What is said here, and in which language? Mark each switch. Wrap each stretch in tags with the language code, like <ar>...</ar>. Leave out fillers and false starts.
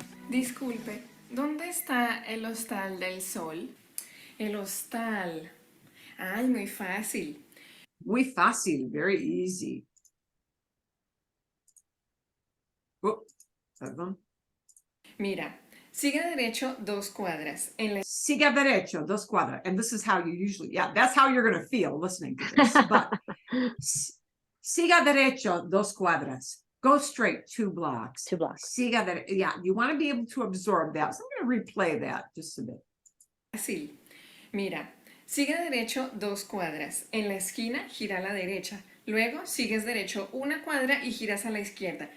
<es>Disculpe, ¿dónde está el Hostal del Sol? El hostal. Ay, muy fácil. Muy fácil,</es> <en>very easy.</en> <es>Oh, perdón. Mira, siga derecho 2 cuadras. Siga derecho 2 cuadras.</es> <en>And this is how you usually, yeah, that's how you're going to feel listening to this. But</en> <es>siga derecho 2 cuadras.</es> <en>Go straight 2 blocks. 2 blocks.</en> <es>Siga derecho.</es> <en>Yeah, you want to be able to absorb that. So I'm going to replay that just a bit.</en> <es>Fácil. Mira, siga derecho 2 cuadras. En la esquina, gira a la derecha. Luego, sigues derecho 1 cuadra y giras a la izquierda.</es>